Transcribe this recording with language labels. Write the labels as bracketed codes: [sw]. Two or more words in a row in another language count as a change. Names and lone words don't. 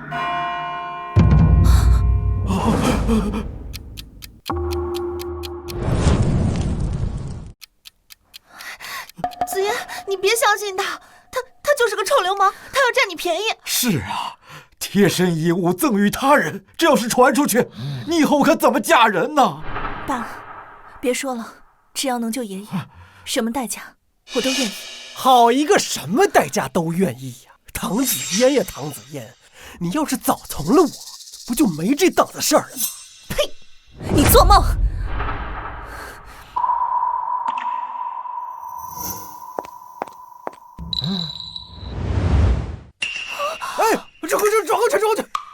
[zh] 子言，你別相信他，他就是個臭流氓，他要占你便宜。是啊，貼身衣物贈與他人，這要是傳出去，你以後可怎麼嫁人呢？爸，別說了，只要能救爺爺，什麼代價我都願意。好一個什麼代價都願意呀！唐子嫣呀，唐子嫣，你要是早從了我，不就沒這檔子事兒了嗎？呸！你做夢！哎，转过去！